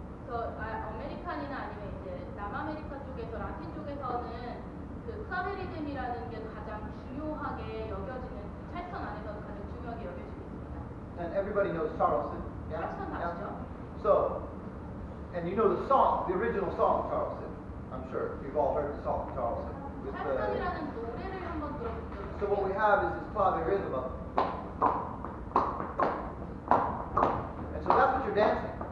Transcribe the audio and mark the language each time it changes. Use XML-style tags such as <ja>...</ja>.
<ko>그래서 아메리칸이나 아니면 이제 남아메리카 쪽에서 라틴 쪽에서는 그 클라베 리듬이라는 게 가장 중요하게 여겨지는 찰스턴 안에서도 가장 중요하게 여겨지고 있습니다.</ko> <en>And everybody knows Charleston. Yeah?</en> <ko>찰스턴 아시죠?</ko> <en>So, and you know the song, the original song, Charleston. I'm sure you've all heard the song, Charleston.</en> <ko>찰스턴이라는 노래를 한번 들어보죠.</ko> <en>So what we have is this clave rhythm of, and so that's what you're dancing</en>